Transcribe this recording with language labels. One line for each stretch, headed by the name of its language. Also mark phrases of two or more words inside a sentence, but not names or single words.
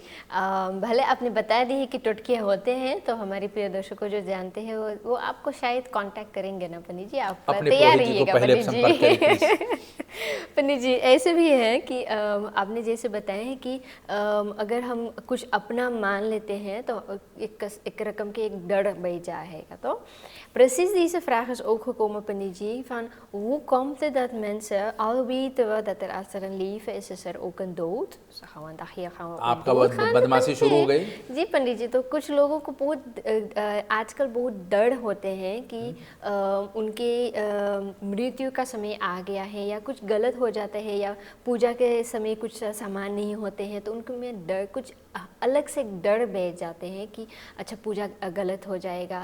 Hindi: भले आपने बता दी है कि टोटके होते हैं, तो हमारे प्रिय दर्शकों जो जानते हैं वो आपको शायद कांटेक्ट करेंगे ना पंडित जी, आप तैयार रहिएगा पंडित जी। पंडित जी ऐसे भी है कि आपने जैसे बताया है कि अगर हम कुछ अपना मान लेते हैं तो एक रकम के एक डर bij जाएगा।
Dutch: तो precies deze vraag is ook gekomen पंडित जी van hoe komt het dat mensen al weten we dat als er een leven is er ook een dood।
Hindi: आपका बदमाशी शुरू हो गई। जी पंडित जी, तो कुछ लोगों को बहुत आजकल बहुत डर होते हैं कि उनके मृत्यु का समय आ गया है या कुछ गलत हो जाता है या पूजा के समय कुछ सामान नहीं होते हैं, तो उनको में डर कुछ अलग से डर बैठ जाते हैं कि अच्छा पूजा गलत हो जाएगा।